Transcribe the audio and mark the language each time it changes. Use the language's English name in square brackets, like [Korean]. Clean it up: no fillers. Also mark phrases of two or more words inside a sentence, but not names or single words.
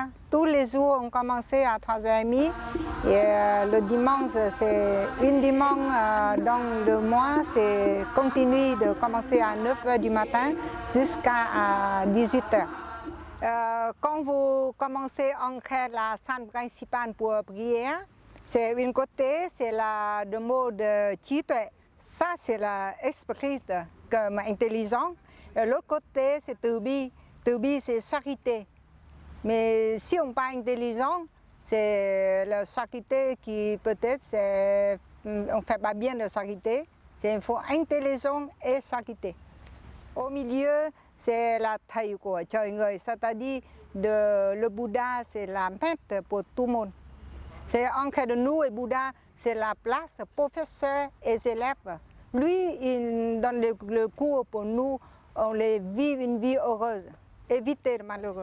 [French] Tous les jours, on commençait à 3h30 et le dimanche, c'est une dimanche dans le mois, c'est continue de commencer à 9h du matin jusqu'à 18h. Quand vous commencez à entrer la salle principale pour prière, c'est une côté, c'est le mot de [Vietnamese] trí tuệ. [French] Ça, c'est l'esprit comme intelligent. Et l'autre côté, c'est [Vietnamese] từ bi. Từ bi, [French] c'est charité. Mais si on parle intelligent, c'est la charité qui peut-être, on ne fait pas bien de charité. C'est il faut intelligent et charité. Au milieu, c'est la [Vietnamese] thầy của trời người, [French] c'est-à-dire le Bouddha, c'est la maître pour tout le monde. C'est entre nous et Bouddha, c'est la place professeur et élèves. Lui, il donne le cours pour nous, on les vit une vie heureuse. Éviter le malheureux.